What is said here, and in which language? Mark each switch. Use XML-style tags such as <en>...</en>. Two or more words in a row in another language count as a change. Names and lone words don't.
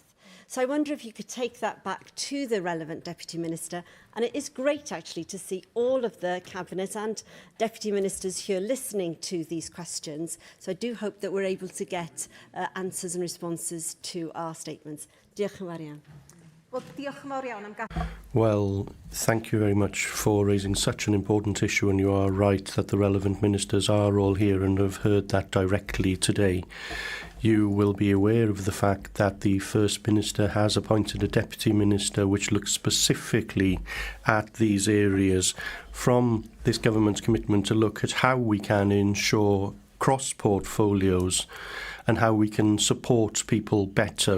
<en>So I wonder if you could take that back to the relevant Deputy Minister. And it is great, actually, to see all of the Cabinet and Deputy Ministers here listening to these questions. So I do hope that we're able to get answers and responses to our statements.</en> <cy>Diolch yn fawr iawn. Wel, diolch yn fawr iawn am</cy> <en>Well, thank you very much for raising such an important issue, and you are right that the relevant ministers are all here and have heard that directly today. You will be aware of the fact that the First Minister has appointed a Deputy Minister which looks specifically at these areas from this government's commitment to look at how we can ensure cross-portfolios and how we can support people better.</en>